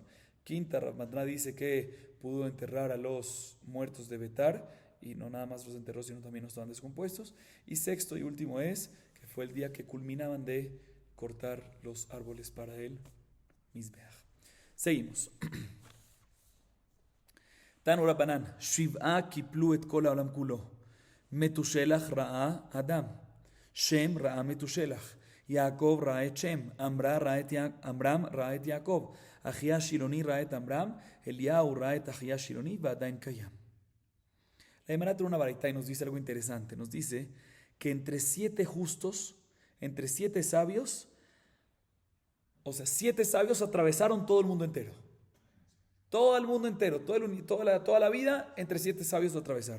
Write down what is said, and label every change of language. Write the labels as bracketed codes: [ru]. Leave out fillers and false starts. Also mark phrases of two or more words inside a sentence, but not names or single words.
[es] Quinta, Rav Matna dice que pudo enterrar a los muertos de Betar y no nada más los enterró, sino también no estaban descompuestos. Y sexto y último es que fue el día que culminaban de cortar los árboles para el Mizbeach. Seguimos. [he] תנו רבנן, שבעה קיפלו את כל העולם כולו. מתושלח ראה אדם. שם ראה מתושלח. יעקב ראה את שם. עמרם ראה את יעקב. אחיה השילוני ראה את עמרם. אליהו ראה את אחיה השילוני. ועדיין קיים. [es] La Gemara trae una baraita y nos dice algo interesante. Nos dice que entre 7 justos, entre 7 sabios, o sea, 7 sabios atravesaron todo el mundo entero. Todo el mundo entero, toda la vida, entre 7 sabios lo atravesaron.